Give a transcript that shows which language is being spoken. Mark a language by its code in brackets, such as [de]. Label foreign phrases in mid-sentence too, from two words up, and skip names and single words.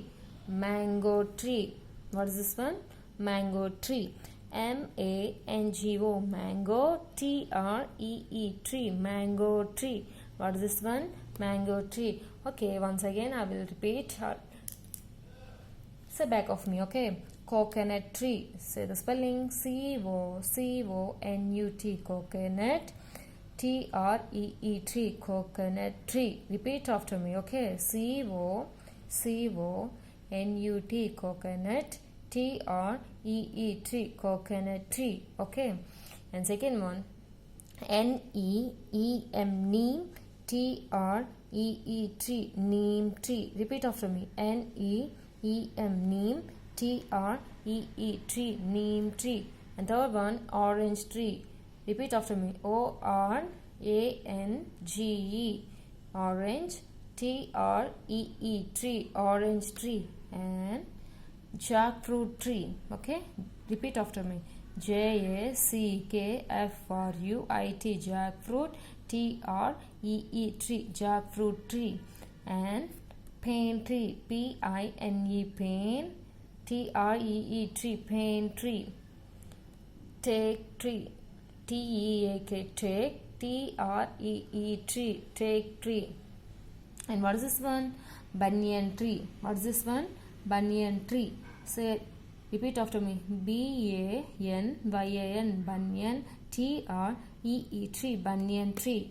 [en] Mango tree. What is this one? Mango tree, M-A-N-G-O, mango, T-R-E-E, tree, mango tree. What is this one? Mango tree. Okay, once again I will repeat. Say back of me, okay? Coconut tree. Say the spelling, C-O-C-O-N-U-T, coconut, T-R-E-E, tree, coconut tree. Repeat after me, okay? C-O-C-O-N-U-T, coconut, T-R-E-E, tree, coconut tree. Okay, and second one, N-E-E-M, neem, T-R-E-E, tree, neem tree. Repeat after me, N-E-E-M, neem, T-R-E-E, tree, neem tree. And third one, orange tree. Repeat after me, O-R-A-N-G-E, orange, T-R-E-E, tree, orange tree. And jackfruit tree. Okay, repeat after me, J-A-C-K-F-R-U-I-T, jackfruit, T-R-E-E, tree, jackfruit tree. And pain tree, P-I-N-E, pain, T-R-E-E, tree, pain tree. Take tree, T-E-A-K, take, T-R-E-E, tree, take tree. And what is this one? Banyan tree. What is this one? Banyan tree. Say, repeat after me, B-A-N-Y-A-N, banyan, T-R-E-E, tree, banyan tree.